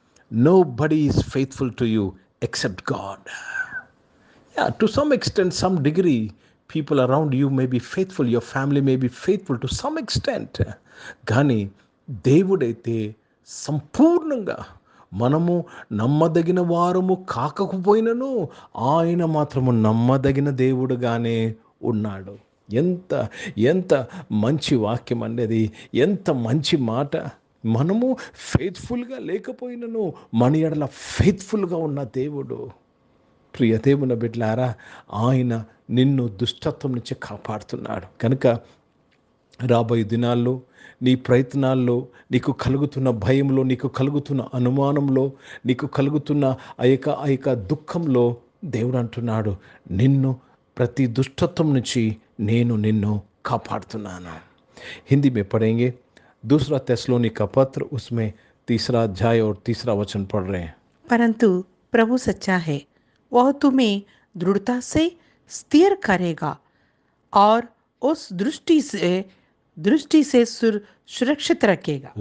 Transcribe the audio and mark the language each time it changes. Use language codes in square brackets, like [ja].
[en] Nobody is faithful to you except God. Yeah, to some extent, some degree, people around you may be faithful, your family may be faithful to some extent. [te] కానీ దేవుడైతే సంపూర్ణంగా, మనము నమ్మదగిన వారము కాకపోయినను ఆయన మాత్రము నమ్మదగిన దేవుడుగానే ఉన్నాడు. ఎంత మంచి వాక్యం అనేది, ఎంత మంచి మాట. మనము ఫెయిత్ఫుల్గా లేకపోయినను మన ఎడల ఫెయిత్ఫుల్గా ఉన్న దేవుడు. ప్రియ దేవుని బిడ్డలారా, ఆయన నిన్ను దుష్టత్వం నుంచి కాపాడుతున్నాడు. కనుక రాబోయే దినాల్లో నీ ప్రయత్నాల్లో, నీకు కలుగుతున్న భయంలో, నీకు కలుగుతున్న అనుమానంలో, నీకు కలుగుతున్న ఆ యొక్క దుఃఖంలో దేవుడు అంటున్నాడు, నిన్ను ప్రతి దుష్టత్వం నుంచి నేను నిన్ను కాపాడుతున్నాను. [hi] హిందీ में पढ़ेंगे 2 तेस्सलोनिका पत्र, उसमें 3 अध्याय और 3 वचन पढ़ रहे हैं. परंतु प्रभु सच्चा है, वह तुम्हें दृढ़ता से स्थिर करेगा और उस दृष्टि से सुरक्षित रखेगा.